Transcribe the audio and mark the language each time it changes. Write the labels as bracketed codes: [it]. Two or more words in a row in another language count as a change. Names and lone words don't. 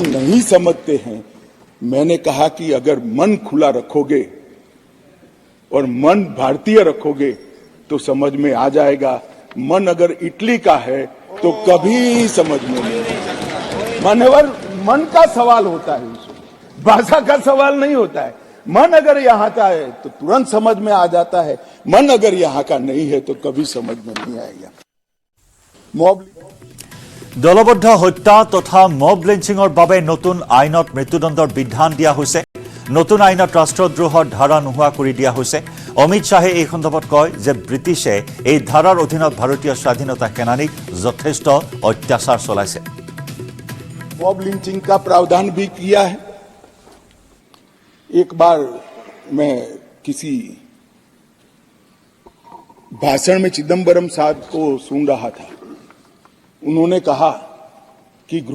[hi] नहीं समझते हैं मैंने कहा कि अगर मन खुला रखोगे और मन भारतीय रखोगे तो समझ में आ जाएगा मन अगर इटली का है तो कभी समझ में नहीं मान्यवर मन का सवाल होता है भाषा का सवाल नहीं होता है मन अगर यहाँ का है तो तुरंत समझ में आ जाता है मन अगर यहाँ का नहीं है तो कभी समझ में नहीं आएगा मॉब [as] দলবদ্ধ হত্যা তথা [en] mob lynching [as] বাবে নতুন আইনত মৃত্যুদণ্ডৰ বিধান দিয়া হৈছে নতুন আইনত ৰাষ্ট্ৰদ্ৰোহৰ ধাৰা নোহোৱা কৰি দিয়া হৈছে অমিত শাহে এই সন্দৰ্ভত কয় যে ব্ৰিটিছে এই ধাৰাৰ অধীনত ভাৰতীয় স্বাধীনতা সেনানীক যথেষ্ট অত্যাচাৰ চলাইছে [en] mob lynching [hi] का प्रावधान भी किया है एक बार मैं किसी भाषण में चिदंबरम साहब को सुन रहा था उन्होंने कहा कि गृह